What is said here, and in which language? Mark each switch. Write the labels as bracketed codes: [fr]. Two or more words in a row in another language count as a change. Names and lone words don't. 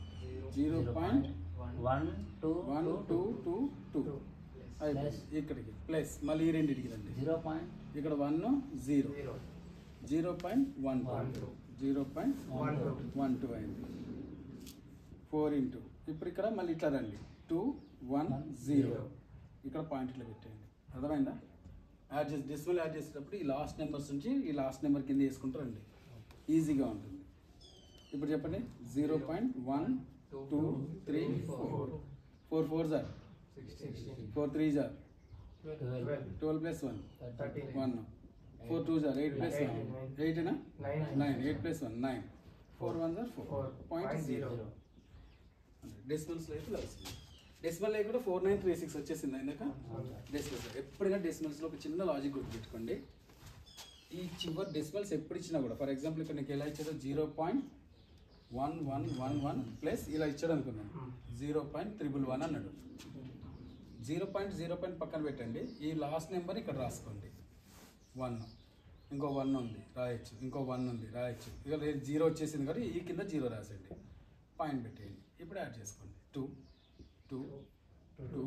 [te] 0.1222 అయిపోయింది ఇక్కడికి ప్లస్ మళ్ళీ ఈ రెండింటికి రండి ఇక్కడ 1 0 0.12 అయింది 4 ఇంటూ ఇప్పుడు ఇక్కడ మళ్ళీ ఇట్లా రండి 2 1 0 ఇక్కడ పాయింట్ ఇట్లా పెట్టేయండి అర్థమైందా యాడ్ చేసి [en] decimal add [te] చేసేటప్పుడు ఈ [en] last numbers [te] నుంచి ఈ [en] last number [te] కింద వేసుకుంటారండి ఈజీగా ఉంటుంది ఇప్పుడు చెప్పండి 0.1234 [en] 4 4s are 4 3s are 12 plus 1 1 4 2s are 8 plus 1 8 na 9 8 plus 1 9 4 1s are [te] 4.0 డెసిమల్స్ లో అయితే వస్తుంది డెసిమల్ కూడా 4936 వచ్చేసింది ఇందాక డెసిమల్స్ ఎప్పుడైనా డెసిమల్స్లో ఒక చిన్న లాజిక్ గుర్తుపెట్టుకోండి ఈ చివరి డెసిమల్స్ ఎప్పుడు ఇచ్చినా కూడా [en] for example [te] ఇక్కడ నీకు ఎలా ఇచ్చారో 0.1111 ప్లస్ ఇలా ఇచ్చాడు అనుకున్నాను 0.111 అన్నాడు 0.0 పక్కన పెట్టండి ఈ [en] last number [te] ఇక్కడ రాసుకోండి 1 ఇంకో 1 ఉంది రాయొచ్చు ఇంకో 1 ఉంది రాయొచ్చు ఇక 0 వచ్చేసింది కాబట్టి ఈ కింద 0 రాసండి పాయింట్ పెట్టేయండి ఇప్పుడు యాడ్ చేసుకోండి 2 2 2